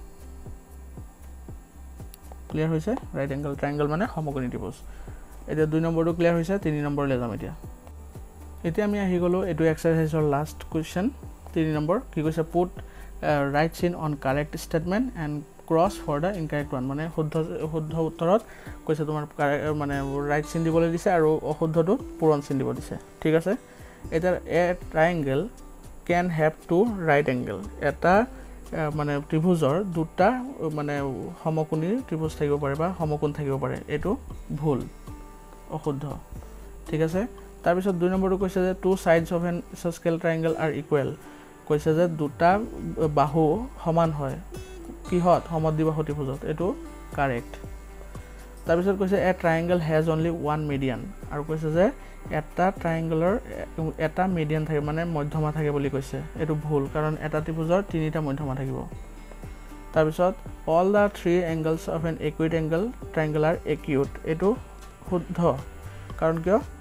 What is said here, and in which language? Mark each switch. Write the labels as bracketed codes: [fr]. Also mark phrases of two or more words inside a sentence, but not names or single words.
[as] ক্লিয়াৰ হৈছে [en] right angle triangle [as] মানে সমকোণী ত্রিভুজ এটা 2 নম্বৰটো ক্লিয়াৰ হৈছে 3 নম্বৰলৈ যাম এতিয়া আমি আহি গলো এটো [en] exercise last question [as] 3 নম্বৰ কি কৈছে [en] put right sign on correct statement and cross for the incorrect [as] ওয়ান মানে শুদ্ধ উত্তৰত কৈছে তোমাৰ মানে [en] right sign [as] দিবলৈ দিছে আৰু অশুদ্ধটো পূৰণ চিন দিব দিছে ঠিক আছে এটা [en] a triangle can have two right angle [as] এটা মানে ত্রিভুজৰ দুটা মানে সমকোণী ত্রিভুজ থাকিব পাৰে বা সমকোণ থাকিব পাৰে এটো ভুল অশুদ্ধ ঠিক আছে তাৰ পিছত 2 নম্বৰটো কৈছে যে [en] two sides of an isosceles triangle are equal [as] কৈছে যে দুটা বাহু সমান হয় কিহত সমদ্বিবাহু ত্রিভুজত এটো কারেক্ট তাৰ পিছত কৈছে [en] a triangle has only one median [as] আৰু কৈছে যে এটা ট্রায়াঙ্গলৰ এটা মিডিয়ান থাকে মানে মধ্যমা থাকে বুলি কৈছে এটো ভুল কাৰণ এটা ত্রিভুজৰ তিনিটা মধ্যমা থাকিব তাৰ পিছত [en] all the three angles of an acute angle triangle are acute [as] এটো শুদ্ধ কাৰণ কিয়